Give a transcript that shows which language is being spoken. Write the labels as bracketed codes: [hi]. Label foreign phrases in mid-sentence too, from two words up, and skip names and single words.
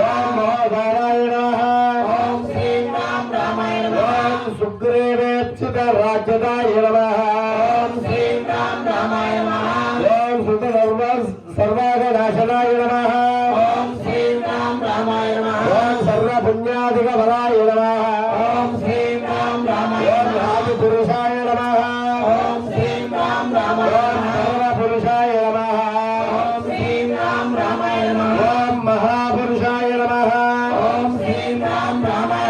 [sa] ओम महोदराय नमः। ओम श्रीं राम रामाय नमः। ओम सुग्रीवेक्षित राज्यदाय नमः। ओम श्रीं राम रामाय नमः। ओम सुत सर्वागनाशनाय नमः। ओम श्रीं राम रामाय नमः। ओम सर्व పుణ్యాధిక బలాయ నమః ఓం శ్రీం రాం రామాయ ఓం ఆది పురుషాయ నమః ఓం శ్రీం రాం రామాయ ఓం సర్వ పురుషాయ నమః ఓం శ్రీం రాం రామాయ ఓం మహాపురుషాయ నమః ఓం శ్రీం రాం రామాయ